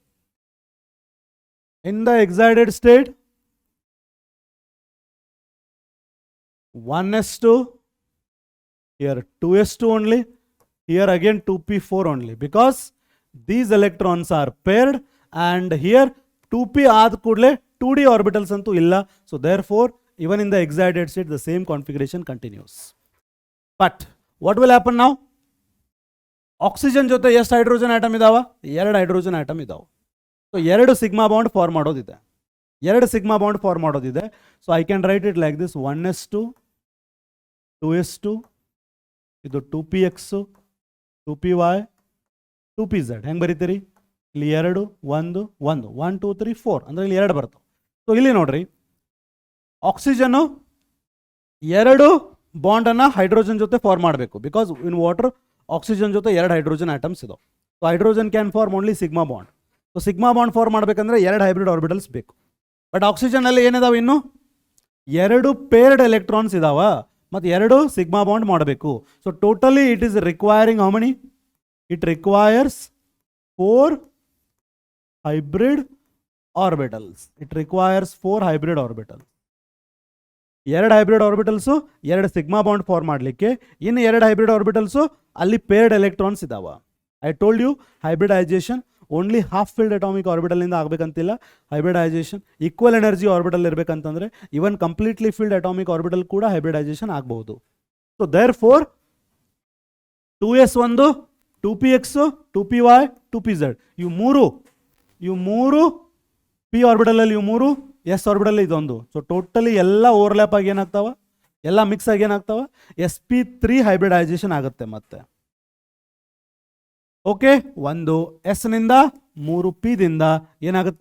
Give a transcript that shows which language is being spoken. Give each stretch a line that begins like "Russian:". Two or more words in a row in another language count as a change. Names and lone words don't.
English: In the excited state 1s2, here 2s2 only, here again 2p4 only, because these electrons are paired, and here 2p
Kannada: ಆದ ಕೂಡಲೇ
English: 2d orbitals
Kannada: ಅಂತೂ ಇಲ್ಲ.
English: So therefore even in the excited state the same configuration continues. But what will happen now?
Kannada: Oxygen jote ಎಷ್ಟು
English: hydrogen atom
Kannada: ಇದಾವ? 2
English: hydrogen atom
Kannada: ಇದಾವ. ಸೊ 2
English: sigma bond form
Kannada: ಮಾಡೋದಿದೆ. ಎರಡು
English: sigma bond form
Kannada: ಮಾಡೋದಿದೆ.
English: So I can write it like this
Kannada: 1s2 2s2 ಇದು 2px 2py 2pz. ಹೆಂಗೆ ಬರೀತೀರಿ? ಇಲ್ಲಿ 2 1 1 1 2 3 4 ಅಂದರೆ ಇಲ್ಲಿ 2 ಬರ್ತವೆ. ಸೊ ಇಲ್ಲಿ ನೋಡ್ರಿ, ಆಕ್ಸಿಜನ್ನು 2 ಬಾಂಡನ್ನು ಹೈಡ್ರೋಜನ್ ಜೊತೆ ಫಾರ್ಮ್ ಮಾಡಬೇಕು.
English: because in water oxygen
Kannada: ಜೊತೆ 2
English: hydrogen atoms
Kannada: ಇದಾವೆ.
English: So hydrogen can form only sigma bond. So sigma bond form
Kannada: ಮಾಡಬೇಕಂದ್ರೆ 2 ಹೈಬ್ರಿಡ್ ಆರ್ಬಿಟಲ್ಸ್ ಬೇಕು. ಬಟ್ ಆಕ್ಸಿಜನಲ್ಲಿ ಏನಿದಾವೆ? ಇನ್ನು 2
English: paired electrons
Kannada: ಇದಾವ ಮತ್ತು 2
English: sigma bond
Kannada: ಮಾಡಬೇಕು.
English: So totally it is requiring how many? It requires 4 hybrid orbitals. It requires 4 hybrid orbitals.
Kannada: 2
English: hybrid orbitals
Kannada: 2
English: sigma bond form
Kannada: ಮಾಡಲಿಕ್ಕೆ, ಇನ್ನು 2
English: hybrid orbitals
Kannada: ಅಲ್ಲಿ
English: paired electrons
Kannada: ಇದಾವ.
English: I told you hybridisation only half filled atomic
Kannada: ಆರ್ಬಿಟಲಿಂದ ಆಗಬೇಕಂತಿಲ್ಲ.
English: hybridisation equal energy orbital ಇರಬೇಕಂತಂದರೆ even completely filled atomic orbital ಕೂಡ ಹೈಬ್ರಿಡೈಸೇಷನ್ ಆಗಬಹುದು. so therefore
Kannada: 2s1 2px 2py 2pz ಇವು ಮೂರು ಪಿ ಆರ್ಬಿಟಲಲ್ಲಿ, ಇವು 3 ಎಸ್ ಆರ್ಬಿಟಲ್ ಇದೊಂದು.
English: so totally
Kannada: ಎಲ್ಲ ಓವರ್ಲ್ಯಾಪ್ ಆಗಿ ಏನಾಗ್ತಾವ? ಎಲ್ಲ ಮಿಕ್ಸ್ ಆಗಿ ಏನಾಗ್ತಾವ? sp3 ಹೈಬ್ರಿಡೈಸೇಷನ್ ಆಗುತ್ತೆ ಮತ್ತೆ. ಓಕೆ, ಒಂದು ಎಸ್ ನಿಂದ 3 ಪಿ ದಿಂದ ಏನಾಗುತ್ತೆ?